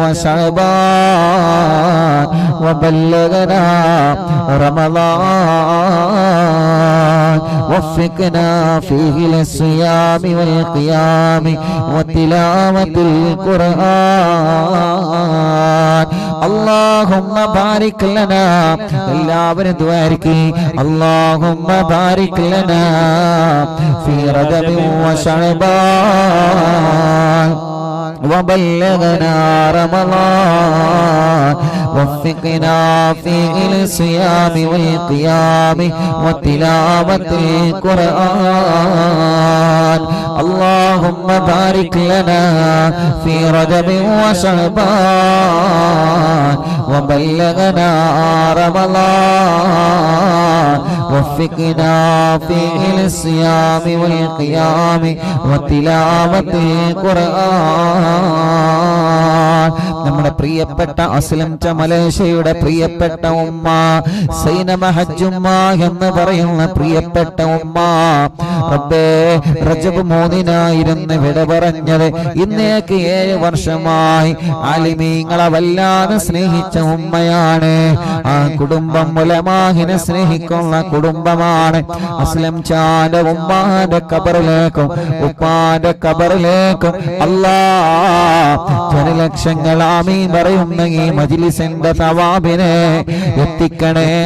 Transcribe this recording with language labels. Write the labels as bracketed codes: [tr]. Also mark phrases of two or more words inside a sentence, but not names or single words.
[ar] وشعبان وبلغنا رمضان وفقنا فيه للصيام والقيام وتلاوة القرآن اللهم بارك لنا [ml] എല്ലാവരും ദ്വാരക്കി [ar] اللهم بارك لنا في رجب وشعبان وبلغنا رمضان وفقنا في الصيام والقيام وتلاوة القرآن اللهم بارك لنا في رجب وشعبان وبلغنا رمضان وفقنا في الصيام والقيام وتلاوة [ml] القرآن നമ്മുടെ പ്രിയപ്പെട്ട അസ്ലം മലേഷ്യയുടെ പ്രിയപ്പെട്ട ഉമ്മ സൈനമ ഹജ്ജുമ്മ എന്ന് പറയുന്ന പ്രിയപ്പെട്ട ഉമ്മ റബ്ബേ റജബ് 3-നായിരുന്നു വിട പറഞ്ഞത് ഇന്നേക്ക് 7 വർഷമായി ആലിമീങ്ങളെ വല്ലാതെ സ്നേഹിച്ച ഉമ്മയാണ് ആ കുടുംബം ഉലമാഹിനെ സ്നേഹിക്കുന്ന കുടുംബമാണ് അസ്ലം ചാന്റെ ഉമ്മാന്റെ ഖബറിലേക്കും ഉപ്പാന്റെ ഖബറിലേക്കും അല്ലാഹ് ജനലക്ഷങ്ങൾ ആമീൻ പറയുന്ന ഈ മജ്ലിസിന്റെ തവാബിനെ എത്തിക്കണേ